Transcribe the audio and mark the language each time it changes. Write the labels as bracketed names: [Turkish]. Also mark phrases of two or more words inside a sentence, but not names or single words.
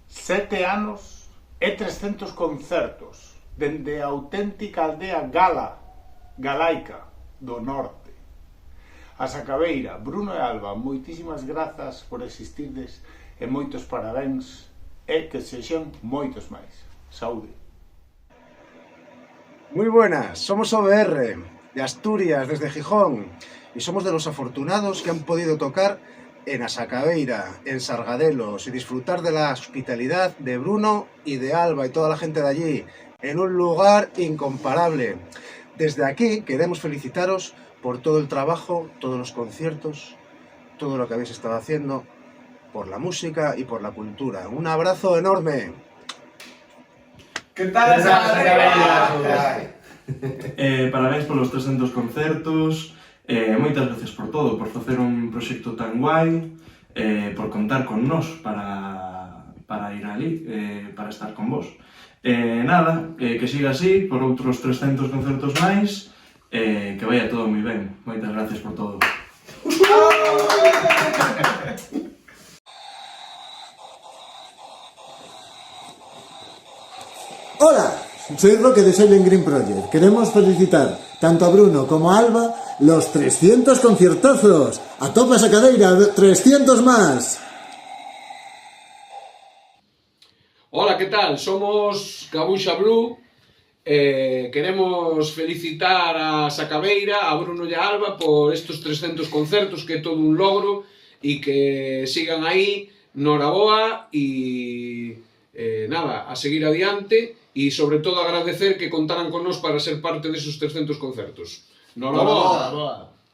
[Galician] 7 anos e 300 concertos dende a auténtica aldea galaica do norte. A Sacabeira, Bruno e Alba, moitísimas grazas por existirdes e moitos parabéns e que sexan moitos máis. Saúde. [Spanish] Muy buenas, somos OBR, de Asturias, desde Gijón, y somos de los afortunados que han podido tocar en A Sacabeira, en Sargadelos, y disfrutar de la hospitalidad de Bruno y de Alba y toda la gente de allí, en un lugar incomparable. Desde aquí queremos felicitaros por todo el trabajo, todos los conciertos, todo lo que habéis estado haciendo, por la música y por la cultura. Un abrazo enorme. ¿Qué tal, Sacabeira? [Galician] Parabéns polos 300 concertos, moitas gracias por todo, por facer un proxecto tan guai, por contar con nós para ir ali, para estar con vos. Nada, que siga así, por outros 300 concertos máis, que vaya todo moi ben. Moitas gracias por todo. [Spanish] Hola, soy Roque de Silent Green Project. Queremos felicitar tanto a Bruno como a Alba los 300 conciertazos. A tope Sacabeira, 300 más. Hola, ¿qué tal? Somos Gabuxa Blue. Queremos felicitar a Sacabeira, a Bruno y a Alba por estos [Galician] 300 concertos, que é todo un logro, e que sigan aí, noraboa, e nada, a seguir adiante, e sobre todo agradecer que contaran con nós para ser parte desos 300 concertos. Noraboa!